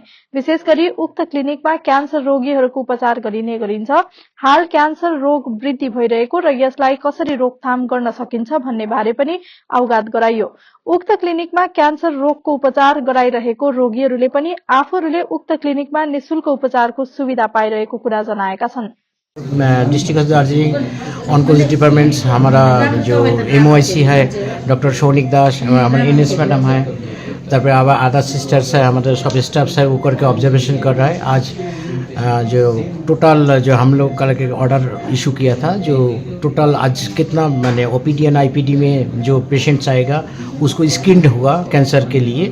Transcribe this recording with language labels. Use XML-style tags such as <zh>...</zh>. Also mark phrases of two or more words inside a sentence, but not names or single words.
<ne>विशेष गरी उक्त क्लिनिकमा क्यान्सर रोगीहरूको उपचार गरिने गरिन्छ। हाल क्यान्सर रोग वृद्धि भइरहेको र यसलाई कसरी रोकथाम गर्न सकिन्छ भन्ने बारे पनि अवगत गराइयो। उक्त क्लिनिकमा क्यान्सर रोगको उपचार गराइरहेको रोगीहरूले पनि आफूहरूले उक्त क्लिनिकमा निशुल्क उपचारको सुविधा पाइरहेको कुरा जनाएका छन्।</ne> <en>District of Darjeeling Oncology Department</en> <hi>हमारा जो MOIC है डॉक्टर सौनिक दास, हमारे NS मैडम है, तारपर अब आधा सिस्टर्स है, हमारे सब स्टाफ्स है, वो करके ऑब्जर्वेशन कर रहा है। आज जो टोटल जो हम लोग कल के</hi> <en>order issue</en> <hi>किया था, जो टोटल आज कितना मैंने</hi> <en>OPD and IPD</en> <hi>में जो पेशेंट्स आएगा उसको स्क्रीन्ड होगा कैंसर के लिए।</hi>